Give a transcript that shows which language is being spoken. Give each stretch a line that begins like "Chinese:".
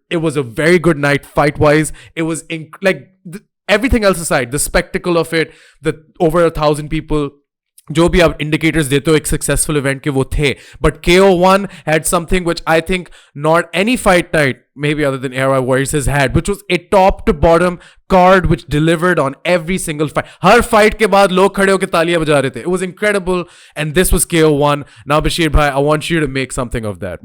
English: It was a very good night fight-wise. It was everything else aside, the spectacle of it, the over 1,000 people,
Hindi: जो भी आप indicators देते हो एक successful event के वो थे.
English: But KO1 had something which I think not any fight night, maybe other than Air Warriors, has had, which was a top to bottom card which delivered on every single fight.
Hindi: हर fight के बाद लोग खड़े होकर तालियां बजा रहे थे.
English: It was incredible, and this was KO1. Now Bashir bhai, I want you to make something of that.